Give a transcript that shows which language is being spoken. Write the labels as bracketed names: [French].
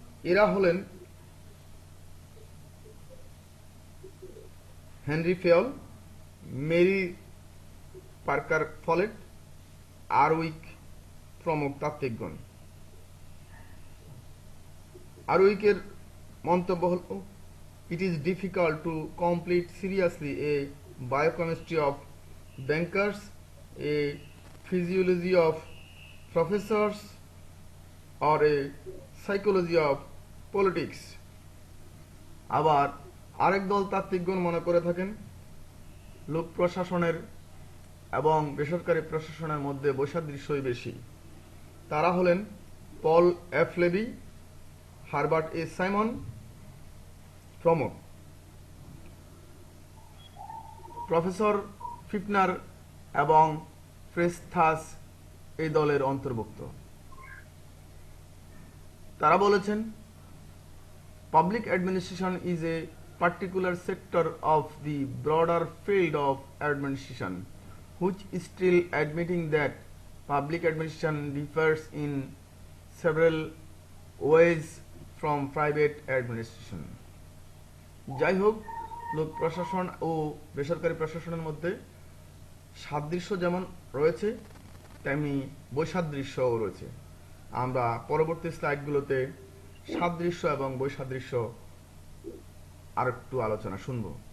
[Bangla] এরা হলেন Henry Fayol, Mary Parker folate, আরউইক প্রমুখ তাত্ত্বিকগণ। আরউইকের মন্তব্য হল, [English] it is difficult to complete seriously a biochemistry of bankers, a physiology of professors, or a psychology of politics. [Bangla] আবার আরেক দল তাত্ত্বিকগণ মনে করে থাকেন লোক প্রশাসনের এবং বেসরকারি প্রশাসনের মধ্যে বৈসাদৃশ্যই বেশি। তারা হলেন পল এফ লেভি, হারবার্ট এ সাইমন প্রমুখ। প্রফেসর ফিফনার এবং ফ্রেস্থাস এই দলের অন্তর্ভুক্ত। তারা বলেছেন, [English] Public administration is a particular sector of the broader field of administration, which is still admitting that public administration differs in several ways from private administration. [Bangla] যাই হোক, লোক প্রশাসন ও বেসরকারি প্রশাসনের মধ্যে সাদৃশ্য যেমন রয়েছে তেমনি বৈসাদৃশ্যও রয়েছে। আমরা পরবর্তী স্লাইডগুলোতে সাদৃশ্য এবং বৈসাদৃশ্য আর একটু আলোচনা শুনব।